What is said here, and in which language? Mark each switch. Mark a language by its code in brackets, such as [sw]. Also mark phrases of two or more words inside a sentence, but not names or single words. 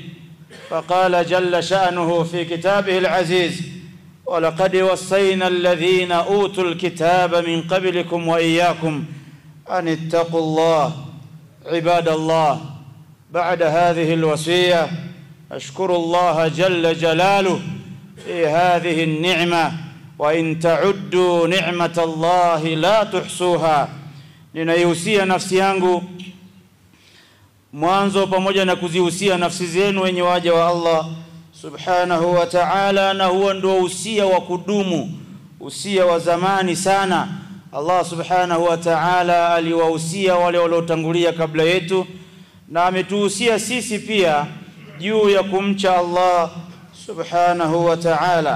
[ar] فقال جل شأنه في كتابه العزيز: ولقد وصينا الذين أوتوا الكتاب من قبلكم وإياكم أن اتقوا الله. عباد الله، بعد هذه الوصية أشكر الله جل جلاله في هذه النعمة، وإن تعدوا نعمة الله لا تحصوها. [sw] Ninaihusia nafsi yangu mwanzo pamoja na kuzihusia nafsi zenu wenye waja wa Allah [ar] سبحانه وتعالى, [sw] na huo ndio usia wa kudumu, usia wa zamani sana. Allah [ar] سبحانه وتعالى [sw] aliwahusia wale waliotangulia kabla yetu, na ametuhusia sisi pia juu ya kumcha Allah [ar] سبحانه وتعالى.